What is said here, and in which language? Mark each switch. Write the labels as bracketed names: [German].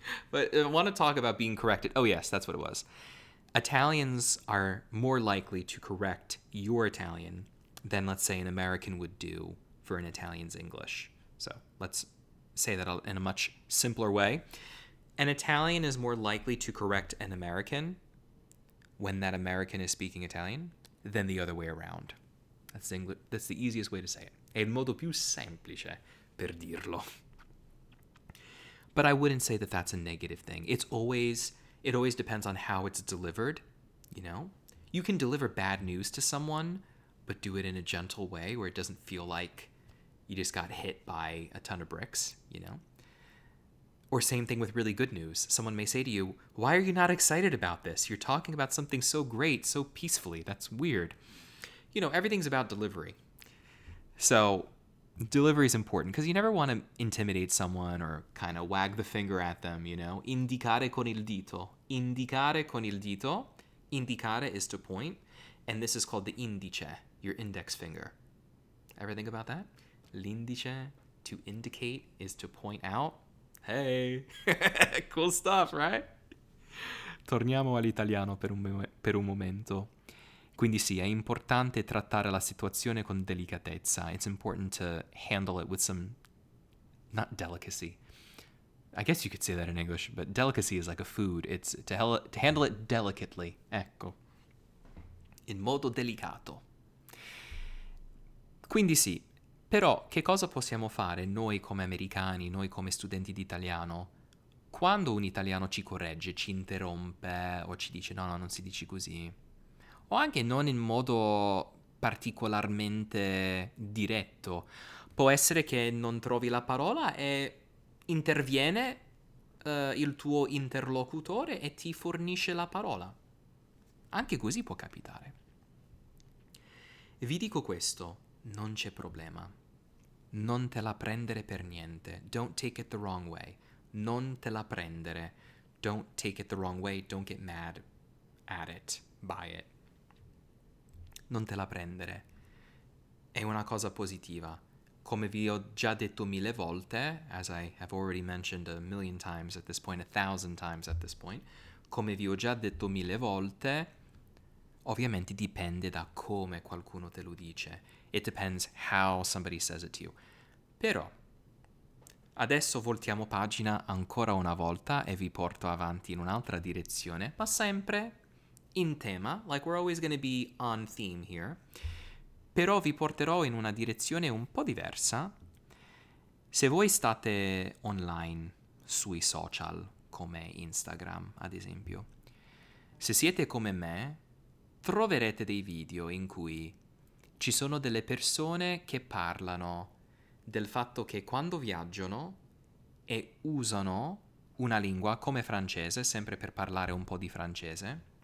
[English] But I want to talk about being corrected. Oh, yes, that's what it was. Italians are more likely to correct your Italian than, let's say, an American would do for an Italian's English. So let's say that in a much simpler way. An Italian is more likely to correct an American when that American is speaking Italian than the other way around. That's the easiest way to say it. [Italian] È il modo più semplice per dirlo. [English] But I wouldn't say that that's a negative thing. It always depends on how it's delivered, you know? You can deliver bad news to someone, but do it in a gentle way where it doesn't feel like you just got hit by a ton of bricks, you know? Or same thing with really good news. Someone may say to you, "Why are you not excited about this? You're talking about something so great, so peacefully. That's weird." You know, everything's about delivery. So delivery is important because you never want to intimidate someone or kind of wag the finger at them, you know? [Italian] Indicare con il dito. Indicare con il dito. [English] Indicare is to point, and this is called the indice, your index finger. Ever think about that? L'indice, to indicate, is to point out. Hey, cool stuff, right? [Italian] Torniamo all'italiano per un momento. Quindi sì, è importante trattare la situazione con delicatezza. [English] It's important to handle it with some, not delicacy. I guess you could say that in English, but delicacy is like a food. It's to handle it delicately. [Italian] Ecco. In modo delicato. Quindi sì, però che cosa possiamo fare noi come americani, noi come studenti di italiano, quando un italiano ci corregge, ci interrompe o ci dice no, non si dice così? O anche non in modo particolarmente diretto. Può essere che non trovi la parola e interviene il tuo interlocutore e ti fornisce la parola. Anche così può capitare. Vi dico questo, non c'è problema. Non te la prendere per niente. [English] Don't take it the wrong way. [Italian] Non te la prendere. [English] Don't take it the wrong way. Don't get mad at it, by it. [Italian] Non te la prendere. È una cosa positiva. Come vi ho già detto 1000 volte, [English] as I have already mentioned 1,000,000 times at this point, [Italian] 1,000 times at this point, come vi ho già detto 1000 volte, ovviamente dipende da come qualcuno te lo dice. [English] It depends how somebody says it to you. [Italian] Però, adesso voltiamo pagina ancora una volta e vi porto avanti in un'altra direzione, ma sempre in tema, [English] like we're always going to be on theme here. [Italian] Però vi porterò in una direzione un po' diversa. Se voi state online sui social, come Instagram ad esempio, se siete come me, troverete dei video in cui ci sono delle persone che parlano del fatto che quando viaggiano e usano una lingua come francese, sempre per parlare un po' di francese,